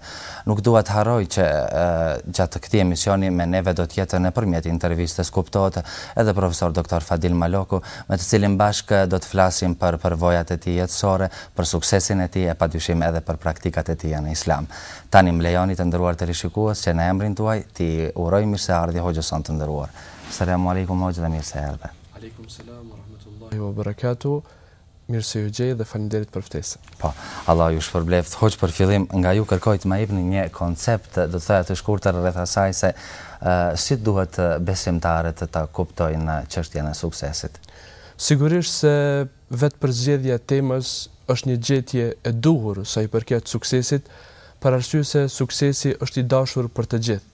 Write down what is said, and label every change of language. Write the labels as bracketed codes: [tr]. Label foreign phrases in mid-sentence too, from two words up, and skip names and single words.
[sq] Nuk dua të harroj që gjatë këtij emisioni me neve do të jetë nëpërmjet intervistës kuptohet edhe profesor doktor Fadil Maloko, me të cilin bashkë do të flasim për përvojat e tij jetësore, për suksesin e tij e padyshim edhe për praktikat e tij në Islam. Tani më lejoni të nderuar televizionistë që në emrin tuaj ti uroj mirëseardhje hoxhës son të nderuar. [ar] السلام عليكم [sq] hoxhë dhe mirëseardhje. [ar] وعليكم السلام ورحمة الله وبركاته. [sq] Mirë se ju gjej dhe faleminderit për ftesën. Po, Allah ju shpërbleft. Hoxh, për fillim nga ju kërkoj të më jepni një koncept, do të thoya të shkurtër rreth asaj se si duhet besimtarët ta kuptojnë çështjen e suksesit. Sigurisht se vetë përzgjedhja e temës është një gjetje e duhur sa i përket suksesit, për arsye se suksesi është i dashur për të gjithë.